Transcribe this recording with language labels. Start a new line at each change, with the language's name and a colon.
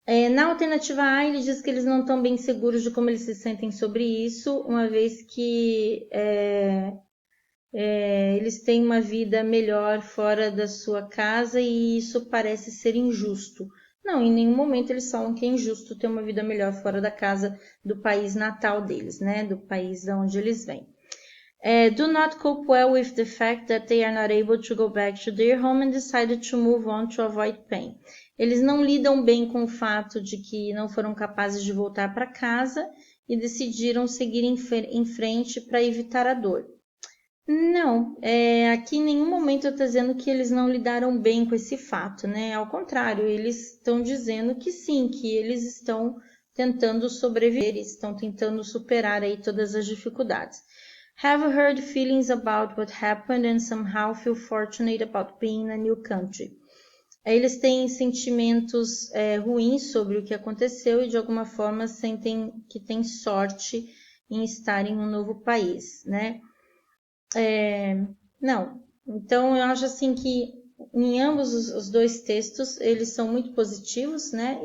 Portuguese: Na alternativa A, ele diz que eles não estão bem seguros de como eles se sentem sobre isso, uma vez que eles têm uma vida melhor fora da sua casa e isso parece ser injusto. Não, em nenhum momento eles falam que é injusto ter uma vida melhor fora da casa do país natal deles, né? Do país de onde eles vêm.
English: Do not cope well with the fact that they are not able to go back to their home and decided to move on to avoid pain.
Portuguese: Eles não lidam bem com o fato de que não foram capazes de voltar para casa e decidiram seguir em frente para evitar a dor. Não, aqui em nenhum momento eu estou dizendo que eles não lidaram bem com esse fato, né? Ao contrário, eles estão dizendo que sim, que eles estão tentando sobreviver, estão tentando superar aí todas as dificuldades.
English: Have heard feelings about what happened and somehow feel fortunate about being in a new country.
Portuguese: Eles têm sentimentos ruins sobre o que aconteceu e de alguma forma sentem que têm sorte em estar em um novo país, né? Não. Então, eu acho assim que em ambos os dois textos, eles são muito positivos, né?